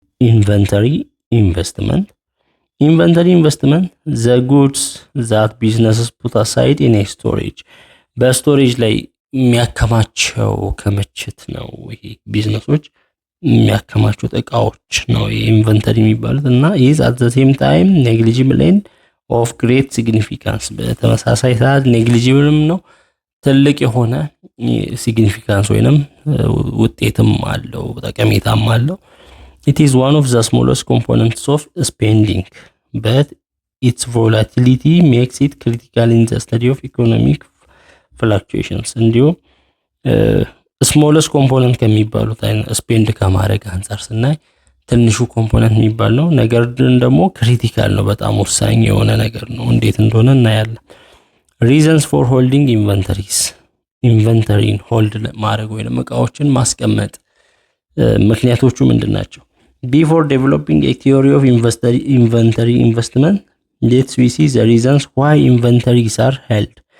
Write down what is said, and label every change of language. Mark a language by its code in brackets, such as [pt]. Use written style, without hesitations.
[am] ኢንቨንተሪ ኢንቨስትመንት ኢንቨንተሪ ኢንቨስትመንት [en] the goods that businesses put aside in a storage [am] በስቶሬጅ ላይ የሚያከማቸው ክምችት ነው። ይሄ ቢዝነሶች የሚያከማቹት እቃዎች ነው ኢንቨንተሪ የሚባሉት እና [en] is at the same time negligible and of great significance [am] በተመሳሳይ ሰዓት negligible ነው ትልቅ የሆነ ሲግኒፊካንስ ወይንም ውጤትም አለው ጠቀሜታም አለው። [en] It is one of the smallest components of spending, but its volatility makes it critical in the study of economic fluctuations. [am] እንዲሁ [en] smallest component [am] ከሚባሉት ስፔንድ ከማድረግ አንፃር ስናይ ትንሹ ኮምፖነንት የሚባል ነው። ነገር ግን ደግሞ ክሪቲካል ነው በጣም ወሳኝ የሆነ ነገር ነው። እንዴት እንደሆነ እናያለን። [en] reasons for holding inventories [am] ኢንቨንተሪን ሆልድ ማድረግ ወይንም እቃዎችን ማስቀመጥ ምክንያቶቹ ምንድናቸው? [en] Before developing a theory of inventory investment, let's see the reasons why inventories are held.